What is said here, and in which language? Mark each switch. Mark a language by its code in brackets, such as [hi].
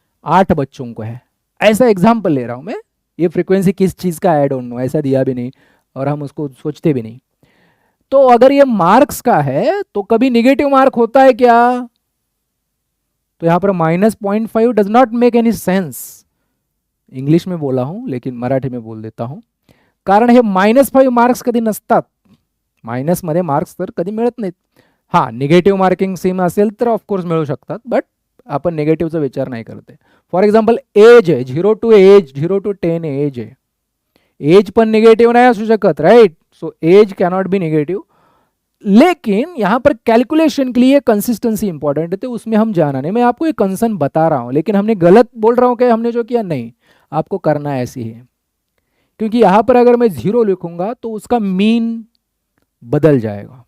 [hi] 8 बच्चों को है। ऐसा एग्जाम्पल ले रहा हूं मैं, ये फ्रीक्वेंसी किस चीज का [en] I don't know, [hi] ऐसा दिया भी नहीं और हम उसको सोचते भी नहीं। तो अगर ये मार्क्स का है तो कभी निगेटिव मार्क होता है क्या? तो यहां पर -0.5 [en] Does not make any sense. [hi] English में बोला हूं लेकिन मराठी में बोल देता हूं। [mr] कारण हे -5 मार्क्स कधी नसतात, मायनस मध्ये मार्क्स तर कधी मिळत नाहीत। हा, निगेटिव्ह मार्किंग सेम असेल तर ऑफकोर्स मिळू शकतात, बट आपण निगेटिव्हचा विचार नाही करते। [en] for example [mr] एज आहे, 0 to 10 एज आहे, एज पण निगेटिव्ह नाही असू शकत, right? [en] So age cannot be negative. [hi] लेकिन यहां पर कैलकुलेशन के लिए कंसिस्टेंसी इंपॉर्टेंट है, तो उसमें हम जाना नहीं, मैं आपको एक कंसर्न बता रहा हूं, लेकिन हमने गलत बोल रहा हूं कि हमने जो किया, नहीं, आपको करना ऐसी है। क्योंकि यहां पर अगर मैं 0 लिखूंगा तो उसका मीन बदल जाएगा।